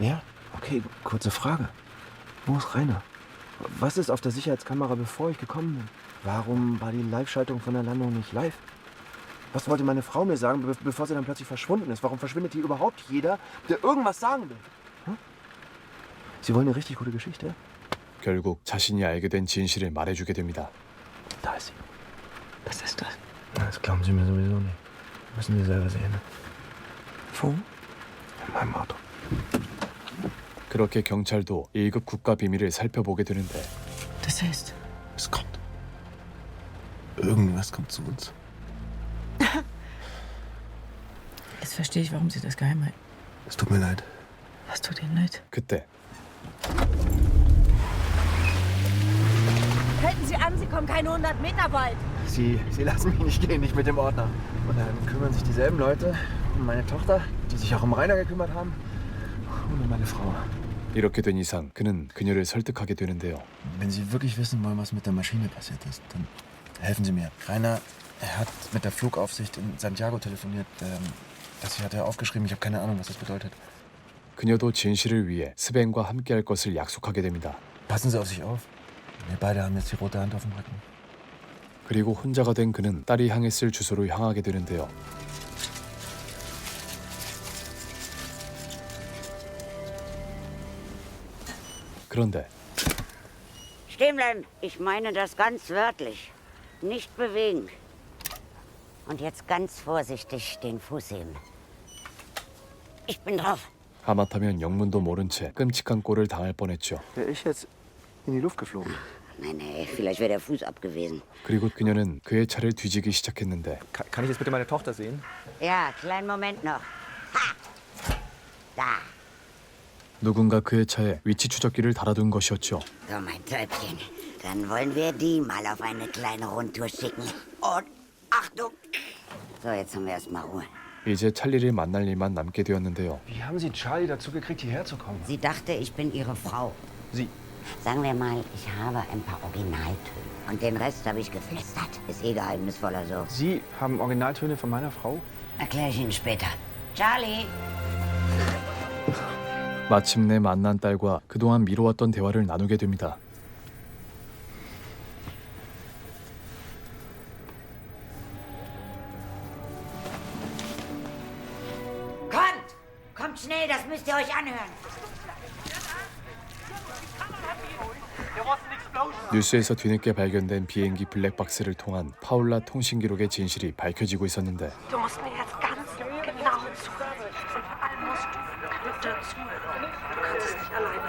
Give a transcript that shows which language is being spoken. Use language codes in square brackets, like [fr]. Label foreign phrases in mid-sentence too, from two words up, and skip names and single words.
[de] Ja? Okay, kurze Frage. Wo ist Rainer? Was ist auf der Sicherheitskamera, bevor ich gekommen bin? Warum war die Live-Schaltung von der Landung nicht live? Was wollte meine Frau mir sagen, bevor sie dann plötzlich verschwunden ist? Warum verschwindet hier überhaupt jeder, der irgendwas sagen will? Hm? Sie wollen eine richtig gute Geschichte? [ko] 결국 자신이 알게 된 진실을 말해주게 됩니다. [de] Da ist sie. Was ist das? Das glauben Sie mir sowieso nicht. Müssen Sie selber sehen. Wo? In meinem Auto. [ko] 그렇게 경찰도 1급 국가 비밀을 살펴보게 되는데 [de] Das heißt, Es kommt. Irgendwas kommt zu uns. jetzt verstehe ich, warum Sie das geheim halten. Es tut mir leid. Was tut Ihnen leid? [ko] 그때 [de] Halten Sie an, Sie kommen keine 100 Meter weit. Sie lassen mich nicht gehen, nicht mit dem Ordner. Und dann kümmern sich dieselben Leute um meine Tochter, die sich auch um Rainer gekümmert haben, und um meine Frau. [ko] 이렇게 된 이상 그는 그녀를 설득하게 되는데요. [de] Wenn Sie wirklich wissen wollen, was mit der Maschine passiert ist, dann helfen Sie mir. Rainer, er hat mit der Flugaufsicht in Santiago telefoniert. Das hat er aufgeschrieben. Ich habe keine Ahnung, was das bedeutet. [ko] 그녀도 진실을 위해 스벤과 함께할 것을 약속하게 됩니다. [de] Passen Sie auf sich auf. Wir beide haben jetzt die rote Hand auf dem Rücken. [ko] 그리고 혼자가 된 그는 딸이 향했을 주소로 향하게 되는데요. 그런데 [de] Stehen bleiben. Ich meine das ganz wörtlich. Nicht bewegen. Und jetzt ganz vorsichtig den Fuß heben. Ich bin drauf. [ko] 하마터면 영문도 모른 채 끔찍한 꼴을 당할 뻔했죠. [de] Wäre ich jetzt in die Luft geflogen? Nein, vielleicht wäre der Fuß ab gewesen. [ko] 그리고 그녀는 그의 차를 뒤지기 시작했는데 [de] Kann ich jetzt bitte meine Tochter sehen? Ja, kleinen Moment noch. Ha! Da. [ko] 누군가 그의 차에 위치 추적기를 달아둔 것이었죠. [de] So, mein Täubchen. Dann wollen wir die mal auf eine kleine Rundtour schicken. Und Achtung! So, jetzt haben wir erstmal Ruhe. [ko] 이제 찰리를 만날 일만 남게 되었는데요. [de] Wie haben Sie Charlie dazu gekriegt, hierher zu kommen? Sie dachte, ich bin ihre Frau. Sie? Sagen wir mal, ich habe ein paar Originaltöne. Und den Rest habe ich geflüstert. Ist eh geheimnisvoller so. Sie haben Originaltöne von meiner Frau? Erkläre ich Ihnen später. Charlie! [ko] 마침내 만난 딸과 그동안 미뤄왔던 대화를 나누게 됩니다. [de] Kommt! Kommt schnell, das müsst ihr euch anhören. [ko] 뉴스에서 뒤늦게 발견된 비행기 블랙박스를 통한 파울라 통신 기록의 진실이 밝혀지고 있었는데 [de] Du musst mir jetzt ganz genau zuhören. Und vor allem musst du Knütte zuhören. Du kannst es nicht alleine.